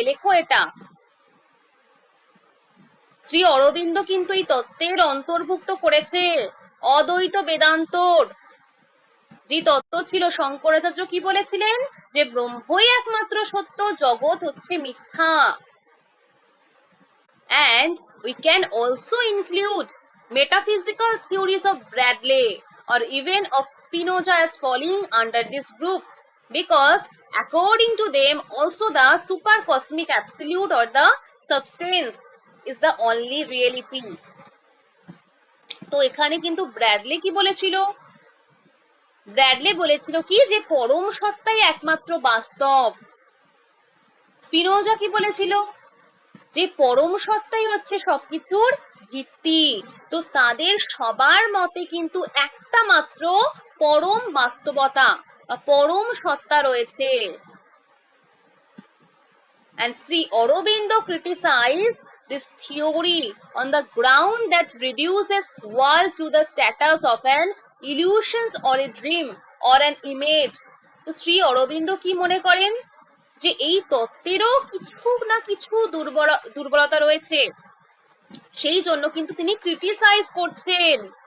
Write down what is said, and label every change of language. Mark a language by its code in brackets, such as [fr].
[bn] লেখো এটা, শ্রী অরবিন্দ কিন্তু এই তত্ত্বের অন্তর্ভুক্ত করেছে। অদ্বৈত বেদান্তর যে তত্ত্ব ছিল, শঙ্করাচার্য কি বলেছিলেন, যে ব্রহ্মই একমাত্র সত্য, জগৎ হচ্ছে মিথ্যা। [en] And we can also include metaphysical theories of Bradley or even of Spinoza as falling under this group, because according to them also the supercosmic absolute or the substance is the only reality. [bn] তো এখানে কিন্তু Bradley কি বলেছিল, Bradley বলেছিল কি, যে পরম সত্তাই একমাত্র বাস্তব। স্পিনোজা কি বলেছিল, যে পরম সত্তাই হচ্ছে সবকিছুর ভিত্তি। তো তাদের সবার মতে কিন্তু একটা মাত্র পরম বাস্তবতা বা পরম সত্তা রয়েছে। [en] And Sri Aurobindo criticized this theory on the ground that reduces world to the status of an illusion or a dream or an image. [bn] তো শ্রী অরবিন্দ কি মনে করেন, যে এই তত্ত্বেরও কিছু না কিছু দুর্বলতা রয়েছে, সেই জন্য কিন্তু তিনি ক্রিটিসাইজ করছেন।